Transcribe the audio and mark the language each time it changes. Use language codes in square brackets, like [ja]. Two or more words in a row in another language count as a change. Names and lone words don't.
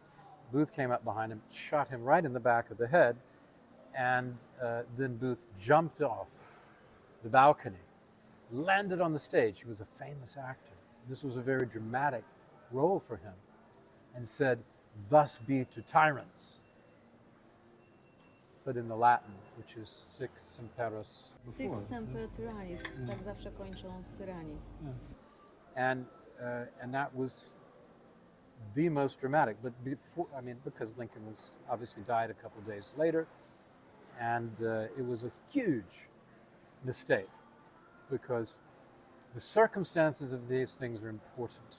[en] Booth came up behind him, shot him right in the back of the head, and then Booth jumped off the balcony, landed on the stage. He was a famous actor. This was a very dramatic role for him, and said, "Thus be to tyrants." But in the Latin, which is [la] sic semperis [en] before. [la] Sic semper tyrannis. [pl] Tak zawsze kończą tyranii. [en] And that was the most dramatic. But because Lincoln was obviously died a couple of days later, and it was a huge mistake because the circumstances of these things are important.